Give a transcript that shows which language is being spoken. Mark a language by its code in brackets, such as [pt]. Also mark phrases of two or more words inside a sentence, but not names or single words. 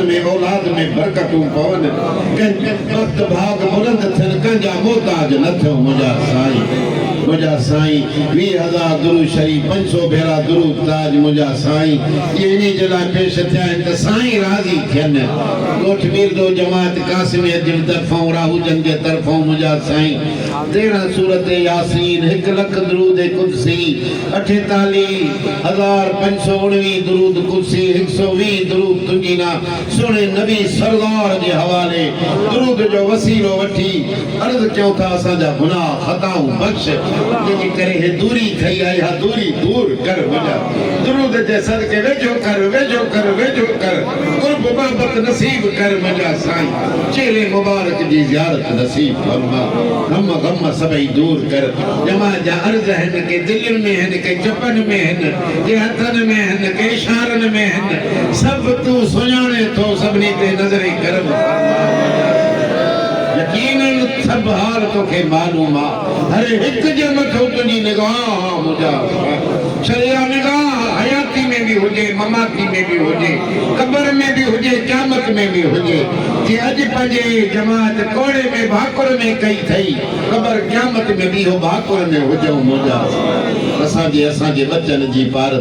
[sd] में औलाद में बरकतूं पवन वक्त भाग बुलंद थियन कंहिंजा मोहताज न थियो मुझा साईं 20,000 दुरूद शरीफ 500 भेरा दुरूद ताज मुझा साईं ये इन्हीं जे लाइ पेश थिया आहिनि त साईं राज़ी थियनि ॻोठ मीरदो जमात कासिमियत जे तरफ़ां राहूजन जे तरफ़ां मुझा साईं 13 सूरत यासीन 1 लख दुरूद कुदसी 48,519 दुरूद कुदसी 120 दुरूद तुंजीना सुने नबी सरदार जे हवाले दुरूद जो वसीलो वठी अर्ज़ कयूं था असांजा गुनाह ख़ताऊं बख़्श जेकी करे हे दूरी थई आई हा दूरी दूर कर मुझा दुरूद जे सदके वेझो कर कुर्ब मोहब्बत नसीब कर मुझा साईं चेले मुबारक जी ज़ियारत नसीब फरमा गम सभई दूर कर जमा जा अर्ज़ हन के दिलनि में हन के चपन में हन के हथन में हन के इशारन में हन सब तू सुञाणे थो सभनी ते नज़र करम यकीनन सब हाल तोखे मालूम आ हर एक जे मथो तुंहिंजी निगाह मुझा शरिया निगाह हयाती में भी हुजे ममाती में भी हुजे कब्र में भी हुजे क़यामत में भी हुजे जे अज पंहिंजे जमात कोड़े में भाकुर में कई थई कब्र क़यामत में भी हो भाकुर में हुजो मुझा असांजे बच्चन जी पारत